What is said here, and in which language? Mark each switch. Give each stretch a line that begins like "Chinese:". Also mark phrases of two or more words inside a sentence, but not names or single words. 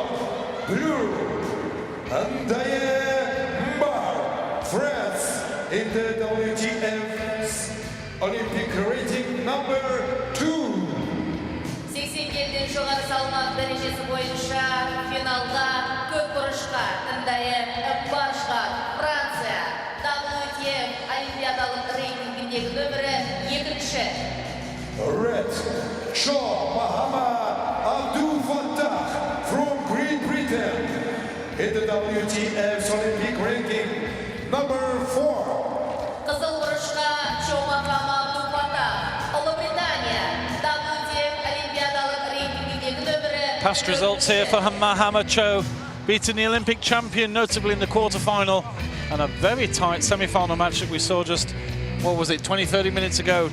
English: Blue, and DIAYE, France, in the WTF's Olympic rating number 2.
Kazakh: 87 жоғары салмақ дәрежесі бойынша финалда көк бұрышқа DIAYE Франция WTF олимпиадалық рейтингіндегі нөмірі 2-ші.
English: Red, CHO Mahama from Great Britain in the WTF's Olympic ranking number 4.
Kazakh: Қызыл бұрышқа CHO Mahama
English: Past results here for Mahama CHO, beating the Olympic champion, notably in the quarter-final, and a very tight semi-final match that we saw just, what was it, 20-30 minutes ago.